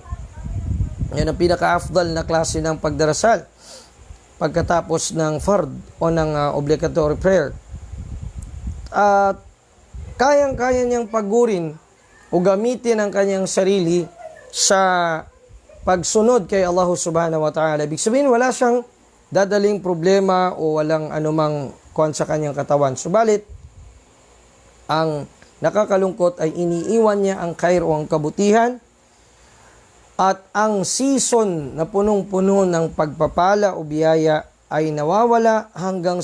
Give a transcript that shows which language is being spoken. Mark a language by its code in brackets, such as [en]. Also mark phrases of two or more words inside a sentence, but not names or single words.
[tl] Yan ang pinaka-afdal na klase ng pagdarasal pagkatapos ng fard o ng [en] obligatory prayer. [tl] At kayang-kaya niyang pagurin o gamitin ang kanyang sarili sa pagsunod kay Allah [ar] سبحانه وتعالى. [tl] Ibig sabihin, wala siyang dadaling problema o walang anumang kuwan sa kanyang katawan. Subalit, ang nakakalungkot ay iniiwan niya ang khair o ang kabutihan at ang season na punong-puno ng pagpapala o biyaya ay nawawala hanggang